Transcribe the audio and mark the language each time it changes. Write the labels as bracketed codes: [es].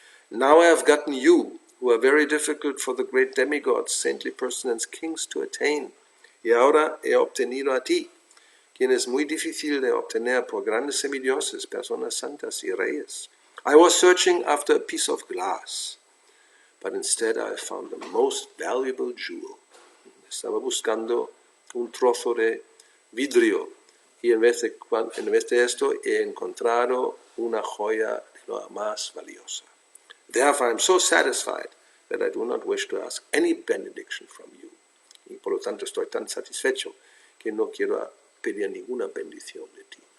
[en] Now I have gotten you, who are very difficult for the great demigods, saintly persons and kings to attain. [es] Y ahora he obtenido a ti, quien es muy difícil de obtener por grandes semidioses, personas santas y reyes. [en] I was searching after a piece of glass, but instead I found the most valuable jewel. [es] Estaba buscando un trozo de vidrio, y en vez de esto he encontrado una joya de lo más valiosa. [en] Therefore I am so satisfied that I do not wish to ask any benediction from you. [es] Y por lo tanto estoy tan satisfecho que no quiero pedir ninguna bendición de ti.